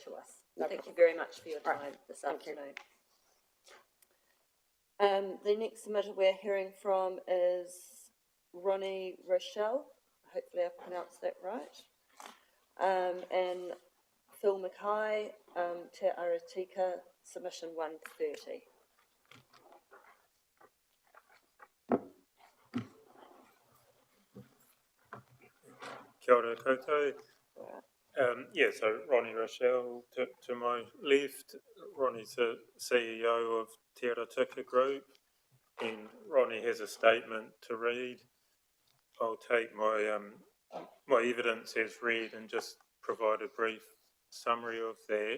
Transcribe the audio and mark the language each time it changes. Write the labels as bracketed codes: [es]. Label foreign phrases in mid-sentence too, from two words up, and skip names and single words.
[en] To us. No Thank problem. you very much for your time this Thank you. afternoon. The next submitter we're hearing from is Ronnie Rochelle. Hopefully I've pronounced that right. And Phil Mackay, Te Aratika, submission 130. [mi] Kia ora koutou. [en] So Ronnie Rochelle to my left. Ronnie's the CEO of Te Aratika Group, and Ronnie has a statement to read. I'll take my evidence as read and just provide a brief summary of that.